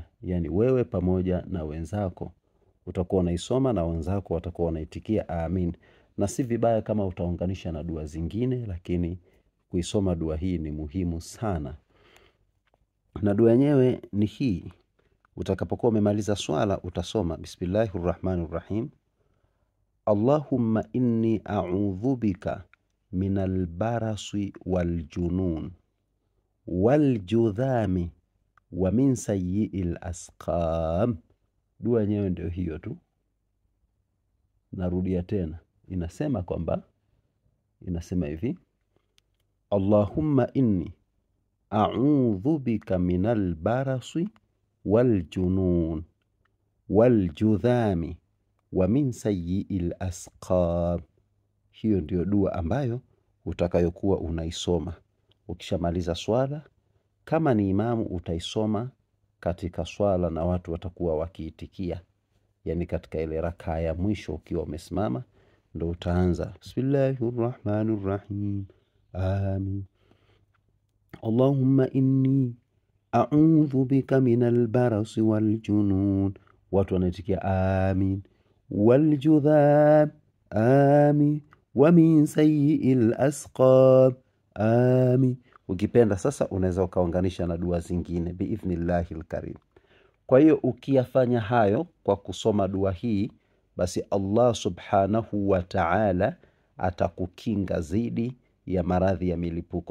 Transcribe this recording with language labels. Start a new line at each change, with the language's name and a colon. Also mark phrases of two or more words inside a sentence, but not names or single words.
Swahili: Yani wewe pamoja na wenzako utakuwa unaisoma na wenzako watakuwa wanaitikia amin. Na si vibaya kama utaunganisha na dua zingine, lakini kuisoma dua hii ni muhimu sana. Na dua yenyewe ni hii. Utakapokuwa umemaliza swala utasoma
Arabic: بسم الله الرحمن الرحيم. اللهم إني أعوذ بك من البرص والجنون والجذام ومن سيئ الأسقام.
Swahili: Dua yenyewe ndio hiyo tu. Narudia tena. Inasema hivi:
Arabic: اللهم إني أعوذ بك من البرص والجنون والجذام ومن سيئ الأسقام.
Swahili: Hiyo ndio dua ambayo utakayokuwa unaisoma ukishamaliza swala. Kama ni imamu utaisoma katika swala na watu watakuwa wakiitikia, yani katika ile rakaa ya mwisho ukiwa umesimama ndio utaanza
Arabic: بسم الله الرحمن الرحيم,
Swahili: amin.
Arabic: اللهم إني أعوذ بك من البرص والجنون,
Swahili: watu wanaitikia amin.
Arabic: والجذام آمين. ومن سيئ الأسقام آمين.
Swahili: Ukipenda sasa unaweza ukaunganisha na dua zingine
Arabic: بإذن الله الكريم.
Swahili: Kwa hiyo ukiyafanya hayo kwa kusoma dua hii, basi
Arabic: الله سبحانه وتعالى
Swahili: atakukinga dhidi ya maradhi ya milipuko.